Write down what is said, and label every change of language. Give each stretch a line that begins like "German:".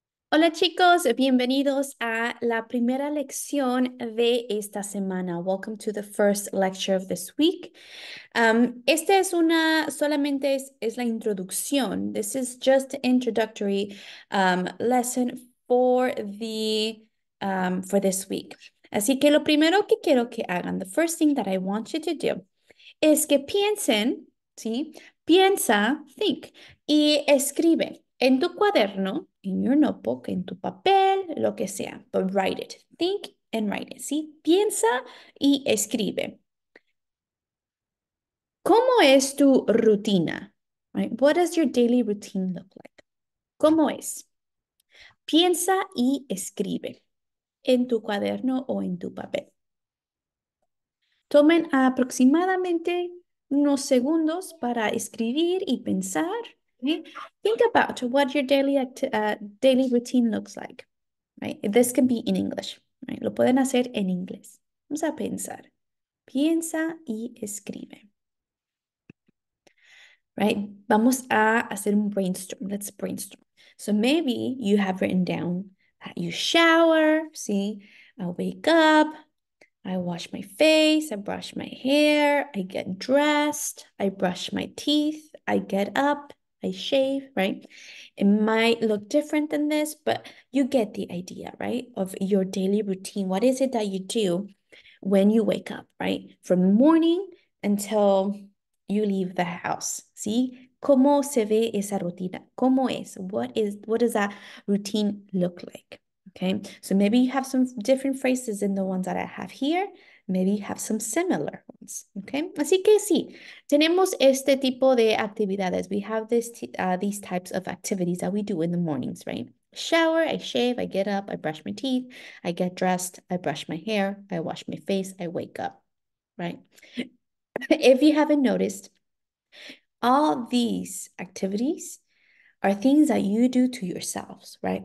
Spanish: Hola chicos, bienvenidos a la primera lección de esta semana.
English: Welcome to the first lecture of this week.
Spanish: Esta es solamente es la introducción.
English: This is just the introductory lesson for this week.
Spanish: Así que lo primero que quiero que hagan,
English: the first thing that I want you to do,
Spanish: es que piensen, ¿sí? Piensa,
English: think,
Spanish: y escribe en tu cuaderno,
English: in your notebook,
Spanish: en tu papel, lo que sea,
English: but write it. Think and write it,
Spanish: ¿sí? Piensa y escribe. ¿Cómo es tu rutina? Right?
English: What does your daily routine look like?
Spanish: ¿Cómo es? Piensa y escribe en tu cuaderno o en tu papel. Tomen aproximadamente unos segundos para escribir y pensar. ¿Sí?
English: Think about what your daily routine looks like. Right? This can be in English. Right?
Spanish: Lo pueden hacer en inglés. Vamos a pensar. Piensa y escribe. Right? Vamos a hacer un brainstorm.
English: Let's brainstorm. So maybe you have written down that you shower. See, I wake up. I wash my face, I brush my hair, I get dressed, I brush my teeth, I get up, I shave, right? It might look different than this, but you get the idea, right? Of your daily routine. What is it that you do when you wake up, right? From morning until you leave the house. ¿Sí?
Spanish: ¿Cómo se ve esa rutina? ¿Cómo es?
English: What does that routine look like? Okay, so maybe you have some different phrases than the ones that I have here. Maybe you have some similar ones.
Spanish: Okay, así que sí, tenemos este tipo de actividades.
English: We have these types of activities that we do in the mornings, right? Shower, I shave, I get up, I brush my teeth, I get dressed, I brush my hair, I wash my face, I wake up, right? If you haven't noticed, all these activities are things that you do to yourselves, right?